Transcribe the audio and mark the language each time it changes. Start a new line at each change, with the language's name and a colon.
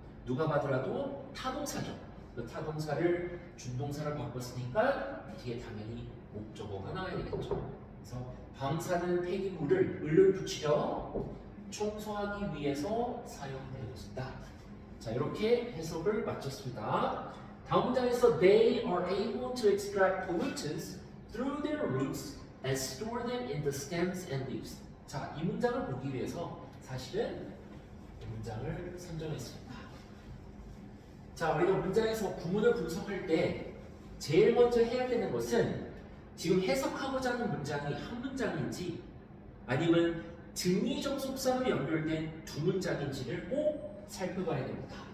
Korean: 누가 봐더라도 타동사죠. 그 타동사를 준동사를 바꿨으니까 뒤에 당연히 목적어가 나와야 되겠죠. 그래서 방사능 폐기물을 을을 붙이려 청소하기 위해서 사용되어진다. 자, 이렇게 해석을 마쳤습니다. 다음 문장에서
English: they are able to extract pollutants through their roots and store them in the stems and leaves.
Korean: 자, 이 문장을 보기 위해서 사실은 이 문장을 선정했습니다. 자, 우리가 문장에서 구문을 분석할 때 제일 먼저 해야 되는 것은 지금 해석하고자 하는 문장이 한 문장인지 아니면 등위적 속사로 연결된 두 문장인지를 꼭 살펴봐야 됩니다.